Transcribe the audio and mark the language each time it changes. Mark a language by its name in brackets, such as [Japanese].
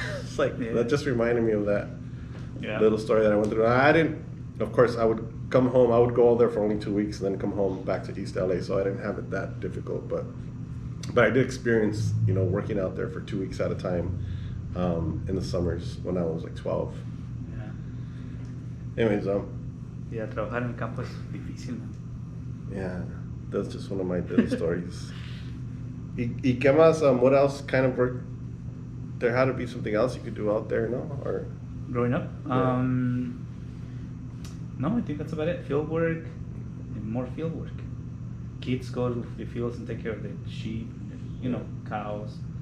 [English] It's like, that just reminded me of that little story that I went through. I didn't, of course, I would come home, I would go over there for only 2 weeks and then come home back to East LA, so I didn't have it that difficult. But I did experience, working out there for 2 weeks at a time in the summers when I was like 12. Yeah. Anyways, yeah, [Spanish] trabajar en el campo es difícil, [English] man. Yeah, that's just one of my little stories. [Spanish] ¿Y qué más? [English] What else kind of work? There had to be something else you could do out there, no? Or growing up? Yeah. No, I think that's about it. Field work and more field work. Kids go to the fields and take care of the sheep, cows.